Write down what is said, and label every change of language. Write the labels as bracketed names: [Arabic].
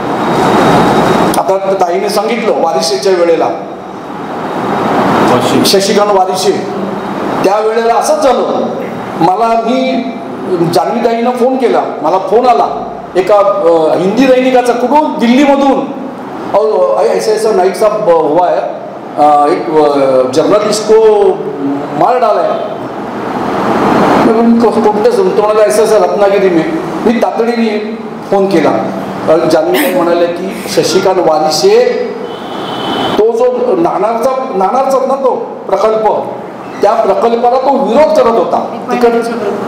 [Marathi] आता ताईने सांगितलं वारिशेच्या वेळेला, शशिकांत वारिशे, त्यावेळेला असंच झालं. मी जान्हवीताईनं फोन केला, मला फोन आला एका हिंदी दैनिकाचा, कुठून? दिल्लीमधून. [Hindi] ऐसा ऐसा नाईट साहब हुआ है, एक जर्नलिस्ट को मार डाला है. [Marathi] कुठे तुम्हाला ऐसा रत्नागिरी मी तातडीने फोन केला. जान्हवी म्हणाले की शशिकांत वारिशे, तो जो नाणारचा ना तो प्रकल्प, त्या प्रकल्पाला तो विरोध करत होता.